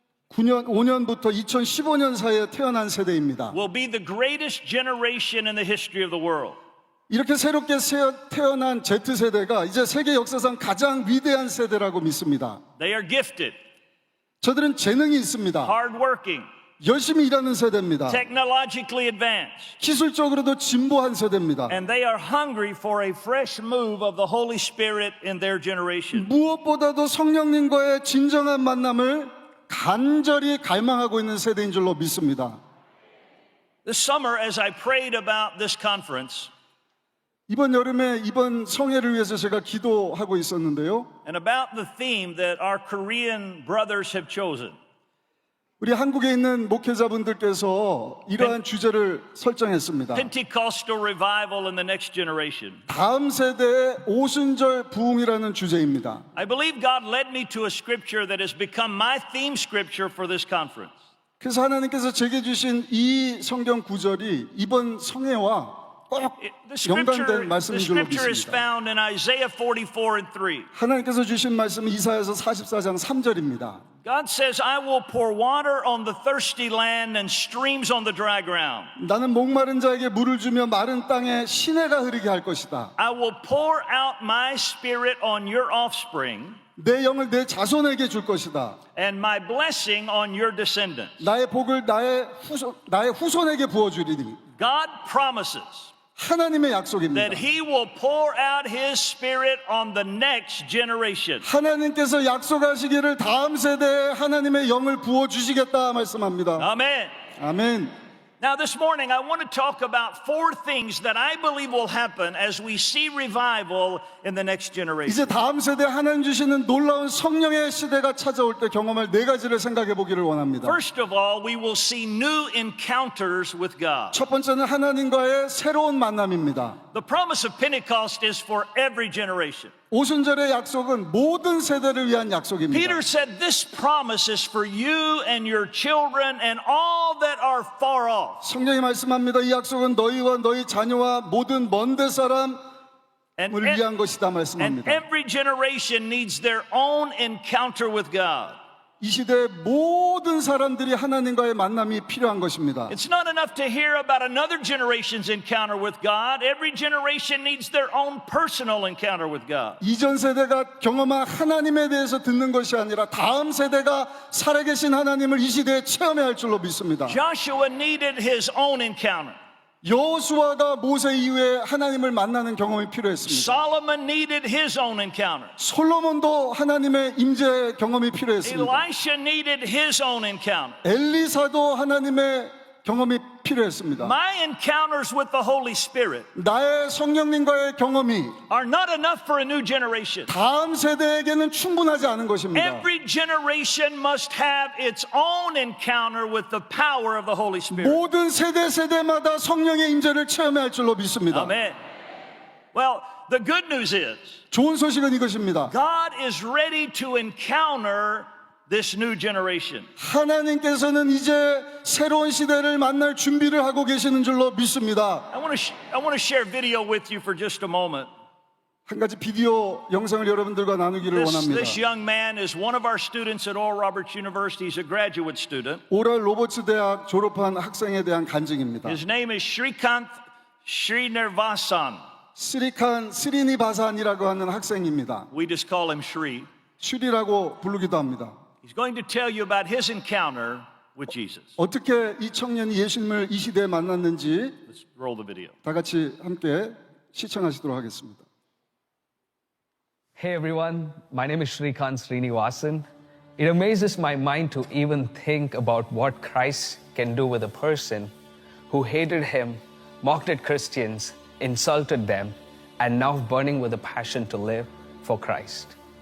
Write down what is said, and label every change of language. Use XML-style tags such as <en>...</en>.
<ko>1999년 5년부터 2015년 사이에 태어난 세대입니다.</ko> <en>will be the greatest generation in the history of the world.</en> <ko>이렇게 새롭게 태어난 Z세대가 이제 세계 역사상 가장 위대한 세대라고 믿습니다.</ko> <en>They are gifted,</en> <ko>저들은 재능이 있습니다.</ko> <en>hardworking,</en> <ko>열심히 일하는 세대입니다.</ko> <en>technologically advanced,</en> <ko>기술적으로도 진보한 세대입니다.</ko> <en>and they are hungry for a fresh move of the Holy Spirit in their generation.</en> <ko>무엇보다도 성령님과의 진정한 만남을 간절히 갈망하고 있는 세대인 줄로 믿습니다.</ko> <en>This summer, as I prayed about this conference</en> <ko>이번 여름에 이번 성회를 위해서 제가 기도하고 있었는데요.</ko> <en>and about the theme that our Korean brothers have chosen,</en> <ko>우리 한국에 있는 목회자분들께서 이러한 주제를 설정했습니다.</ko> <en>Pentecostal revival in the next generation,</en> <ko>다음 세대의 오순절 부흥이라는 주제입니다.</ko> <en>I believe God led me to a scripture that has become my theme scripture for this conference.</en> <ko>그래서 하나님께서 제게 주신 이 성경 구절이 이번 성회와 꼭 연관된 말씀인</ko> <en>The</en> <ko>줄로</ko> <en>scripture is</en> <ko>믿습니다.</ko> <en>found in Isaiah 44 and 3.</en> <ko>하나님께서 주신 말씀은 이사야서 44장 3절입니다.</ko> <en>God says, I will pour water on the thirsty land and streams on the dry ground.</en> <ko>나는 목마른 자에게 물을 주며 마른 땅에 시내가 흐르게 할 것이다.</ko> <en>I will pour out my spirit on your offspring</en> <ko>내 영을 내 자손에게 줄 것이다.</ko> <en>and my blessing on your descendants.</en> <ko>나의 복을 나의 후손에게 부어주리니.</ko> <en>God promises</en> <ko>하나님의 약속입니다.</ko> <en>that he will pour out his spirit on the next generation.</en> <ko>하나님께서 약속하시기를 다음 세대에 하나님의 영을 부어주시겠다 말씀합니다.</ko> <en>Amen.</en> <ko>아멘.</ko> <en>Now, this morning, I want to talk about 4 things that I believe will happen as we see revival in the next generation.</en> <ko>이제 다음 세대 하나님 주시는 놀라운 성령의 시대가 찾아올 때 경험할 4가지를 생각해 보기를 원합니다.</ko> <en>First of all, we will see new encounters with God.</en> <ko>첫 번째는 하나님과의 새로운 만남입니다.</ko> <en>The promise of Pentecost is for every generation.</en> <ko>오순절의 약속은 모든 세대를 위한 약속입니다.</ko> <en>Peter said, this promise is for you and your children and all that are far off.</en> <ko>성령이 말씀합니다. 이 약속은 너희와 너희 자녀와 모든 먼데 사람을</ko> <en>And</en> <ko>위한 것이다 말씀합니다.</ko> <en>every generation needs their own encounter with God.</en> <ko>이 시대의 모든 사람들이 하나님과의 만남이 필요한 것입니다.</ko> <en>It's not enough to hear about another generation's encounter with God. Every generation needs their own personal encounter with God.</en> <ko>이전 세대가 경험한 하나님에 대해서 듣는 것이 아니라 다음 세대가 살아계신 하나님을 이 시대에 체험해야 할 줄로 믿습니다.</ko> <en>Joshua needed his own encounter.</en> <ko>여호수아가 모세 이후에 하나님을 만나는 경험이 필요했습니다.</ko> <en>Solomon needed his own encounter.</en> <ko>솔로몬도 하나님의 임재 경험이 필요했습니다.</ko> <en>Elisha needed his own encounter.</en> <ko>엘리사도 하나님의 경험이 필요했습니다.</ko> <en>My encounters with the Holy Spirit</en> <ko>나의 성령님과의 경험이</ko> <en>are not enough for a new generation.</en> <ko>다음 세대에게는 충분하지 않은 것입니다.</ko> <en>Every generation must have its own encounter with the power of the Holy Spirit.</en> <ko>모든 세대마다 성령의 임재를 체험할 줄로 믿습니다.</ko> <en>Amen. Well, the good news is</en> <ko>좋은 소식은 이것입니다.</ko> <en>God is ready to encounter this new generation.</en> <ko>하나님께서는 이제 새로운 시대를 만날 준비를 하고 계시는 줄로 믿습니다.</ko> <en>I want to share video with you for just a moment.</en> <ko>한 가지 비디오 영상을 여러분들과 나누기를 원합니다.</ko> <en>This young man is one of our students at Oral Roberts University. He's a graduate student.</en> <ko>오랄 로버츠 대학 졸업한 학생에 대한 간증입니다.</ko> <en>His name is Srikanth Srinivasan.</en> <ko>스리니바산이라고 하는 학생입니다.</ko> <en>We just call him Shri.</en> <ko>슈리라고 부르기도 합니다.</ko> <en>He's going to tell you about his encounter with Jesus.</en> <ko>어떻게 이 청년이 예수님을 이 시대에 만났는지</ko> <en>Let's roll the video.</en> <ko>다 같이 함께 시청하시도록 하겠습니다.</ko> <en>Hey everyone, my name is Srikanth Srinivasan. It amazes my mind to even think about what Christ can do with a person who hated him, mocked at Christians, insulted them, and now burning with a passion to live for Christ.</en>